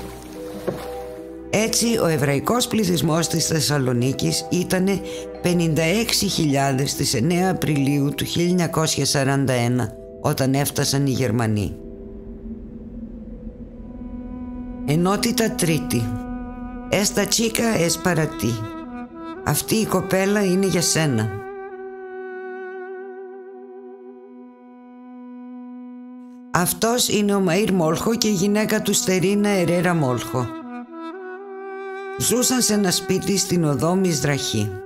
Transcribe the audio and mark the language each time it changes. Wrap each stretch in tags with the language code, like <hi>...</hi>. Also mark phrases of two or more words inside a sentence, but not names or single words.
<el>Έτσι ο εβραϊκός πληθυσμός της Θεσσαλονίκης ήταν 56.000 στις 9 Απριλίου του 1941 όταν έφτασαν οι Γερμανοί. Ενότητα τρίτη.</el> <es>Esta chica es para ti.</es> <el>Αυτή η κοπέλα είναι για σένα. Αυτός είναι ο Μαΐρ Μόλχο και η γυναίκα του Στερίνα Ερέρα Μόλχο. Ζούσαν σε ένα σπίτι στην οδό Μισδραχή.</el>